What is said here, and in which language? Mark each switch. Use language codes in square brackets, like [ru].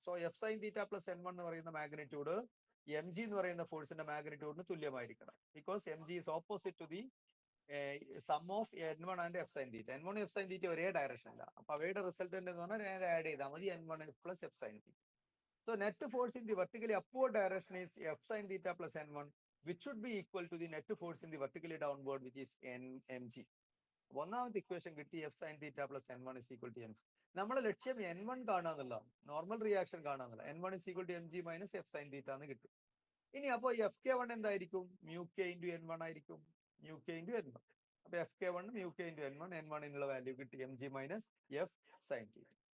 [ml] So F sine theta plus N one എന്ന് പറയുന്ന magnitude M G എന്ന് പറയുന്ന ഫോഴ്സിന്റെ മാഗ്നിറ്റ്യൂഡിന് തുല്യമായിരിക്കണം. [en] because M G is opposite to the sum of [ml] N one and F sine theta. N one F sine theta ഒരേ ഡയറക്ഷനില്ല. അപ്പൊ അവയുടെ resultant എന്ന് പറഞ്ഞാൽ നേരെ ആഡ് ചെയ്താൽ മതി N one plus F sine theta. [en] So net force in the vertically upward direction is f sin theta plus n1, which should be equal to the net force in the vertically downward, which is mg. [ml] ഒന്നാമത്തെ equation കിട്ടി, F sine theta plus N one is equal to M G. നമ്മുടെ ലക്ഷ്യം N one കാണാന്നുള്ള, normal reaction കാണാന്നുള്ള. N one is equal to M G minus F sine theta എന്ന് കിട്ടും. ഇനി അപ്പോൾ F K one എന്തായിരിക്കും? Mu K into N one ആയിരിക്കും. Mu K into N one. അപ്പൊ F K one mu K into N one, N വണ്ണിനുള്ള value കിട്ടി M G minus F sine theta.